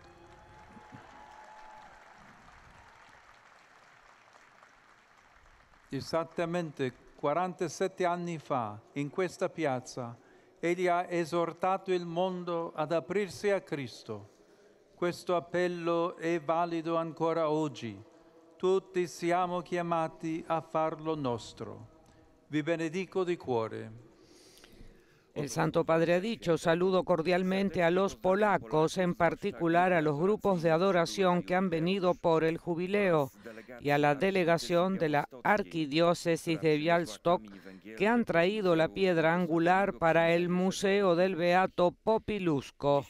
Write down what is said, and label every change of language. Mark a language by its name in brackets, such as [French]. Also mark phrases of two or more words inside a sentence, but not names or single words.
[Italian] Esattamente 47 anni fa, in questa piazza, egli ha esortato il mondo ad aprirsi a Cristo. Questo appello è valido ancora oggi. Tutti siamo chiamati a farlo nostro. Vi benedico di cuore. [Spanish] El Santo Padre ha dicho: saludo cordialmente a los polacos, en particular a los grupos de adoración que han venido por el jubileo y a la delegación de la Arquidiócesis de Białystok que han traído la piedra angular para el Museo del Beato Popiełuszko.